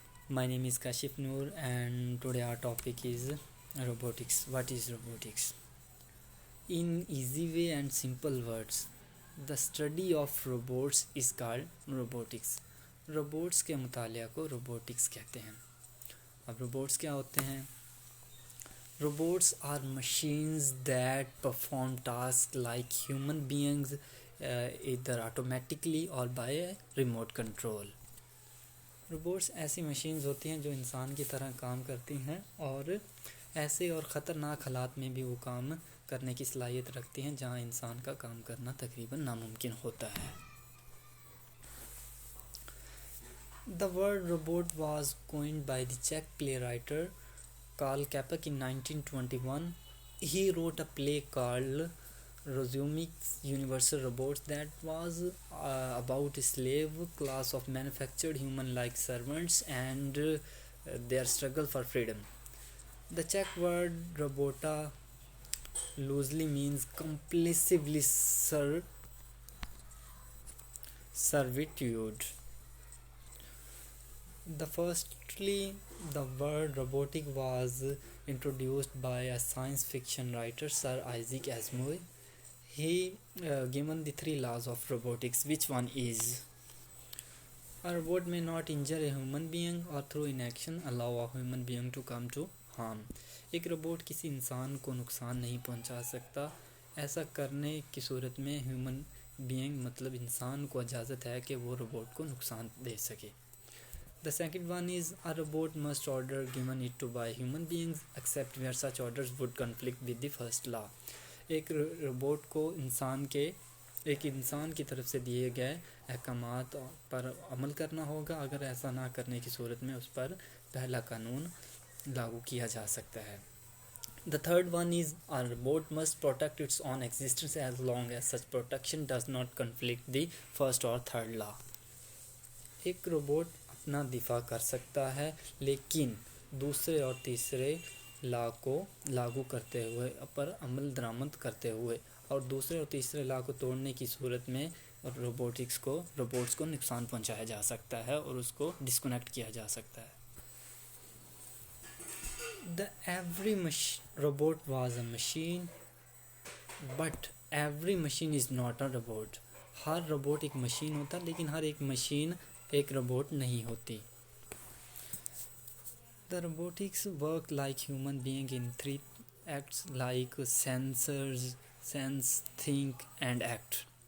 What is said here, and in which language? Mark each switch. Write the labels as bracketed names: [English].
[English] My name is Kashif Noor and today our topic is robotics. What is robotics? In easy way and simple words, the study of robots is called robotics. [Hindi] robots के मुतालिया को robotics कहते हैं. अब robots क्या होते हैं? [English] Robots are machines that perform tasks like human beings, either automatically or by a remote control. [Hindi] Robots ऐसी machines होती हैं जो इंसान की तरह काम करती हैं और ऐसे और ख़तरनाक हालात में भी वो काम करने की सलाहियत रखती हैं जहां इंसान का काम करना तकरीबन नामुमकिन होता है. [English] The word robot was coined by the Czech playwright Karl Čapek in 1921. He wrote a play called Rozumik's Universal Robots that was about a slave class of manufactured human-like servants and their struggle for freedom. The Czech word robota loosely means compulsively servitude. The word robotic was introduced by a science fiction writer, Sir Isaac Asimov. He given the 3 laws of robotics. Which one is? A robot may not injure a human being or through inaction allow a human being to come to harm. [Hindi] एक robot किसी इंसान को नुकसान नहीं पहुंचा सकता. ऐसा करने की सूरत में ह्यूमन बीइंग मतलब इंसान को इजाज़त है कि वो रोबोट को नुकसान दे सके. [English] The second one is a robot must order given it to by human beings except where such orders would conflict with the first law. [Hindi] एक रोबोट को एक इंसान की तरफ से दिए गए अहकामात पर अमल करना होगा. अगर ऐसा ना करने की सूरत में उस पर पहला कानून लागू किया जा सकता है. [English] The third one is a robot must protect its own existence as long as such protection does not conflict the first or third law. [Hindi] एक रोबोट अपना दिफा कर सकता है लेकिन दूसरे और तीसरे लॉ को लागू करते हुए पर अमल दरामद करते हुए और दूसरे और तीसरे लॉ को तोड़ने की सूरत में रोबोट्स को नुकसान पहुंचाया जा सकता है और उसको डिस्कनेक्ट किया जा सकता है. [English] Every robot was a machine, but every machine is not a robot. [Hindi] हर robot एक मशीन होता लेकिन हर एक मशीन एक रोबोट नहीं होती. [English] The robotics work like human being in 3 acts like sense, think and act.